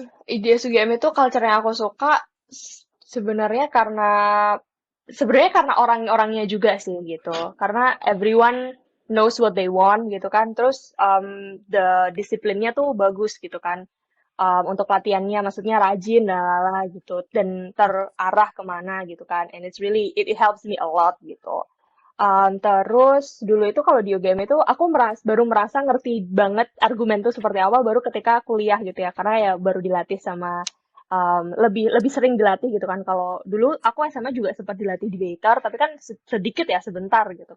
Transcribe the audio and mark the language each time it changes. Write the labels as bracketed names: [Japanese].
[Indonesian] Ide Sugiem itu culture yang aku suka sebenarnya karena orang-orangnya juga sih gitu. Karena [English] everyone knows what they want [Indonesian] gitu kan. Terus the disiplinnya tuh bagus gitu kan. untuk latihannya, maksudnya rajin dan lala gitu, dan terarah kemana gitu kan. [English] And it's really it helps me a lot [Indonesian] gitu. Terus dulu itu kalau di UGM itu aku baru merasa ngerti banget argumen tuh seperti apa baru ketika kuliah gitu ya, karena ya baru dilatih sama lebih lebih sering dilatih gitu kan. Kalau dulu aku SMA juga sempat dilatih di Baker, tapi kan sedikit ya sebentar gitu.